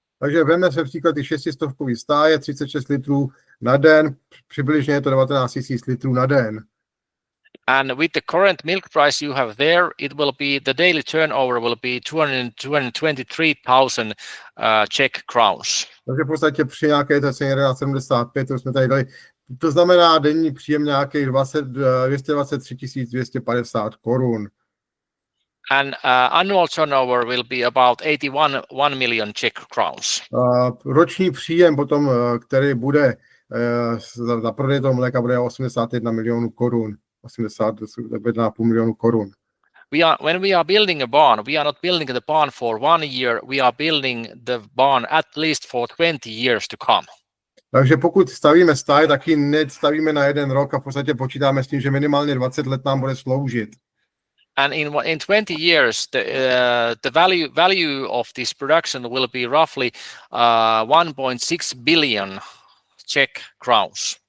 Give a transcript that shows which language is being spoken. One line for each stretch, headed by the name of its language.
Czech: Takže vezme se příklad ty 600 stáje, 36 litrů na den, přibližně je to 19 000 litrů na den.
English: And with the current milk price you have there, it will be, the daily turnover will be 223,000 Czech crowns.
Czech: Takže v podstatě při nějaké té ceně 11,75, to jsme tady dali, to znamená denní příjem nějakých 223 250 korun.
English: And annual turnover will be about 81 million Czech crowns.
Czech: Roční příjem potom, který bude za prodej toho mléka, bude 81 milionů korun. 81,5 milionů korun.
English: When we are building a barn, we are not building the barn for 1 year, we are building the barn at least for 20 years to come.
Czech: Takže pokud stavíme stáj, tak ji nestavíme na 1 rok a v podstatě počítáme s tím, že minimálně 20 let nám bude sloužit.
English: And in 20 years, the value of this production will be roughly 1.6 billion Czech crowns.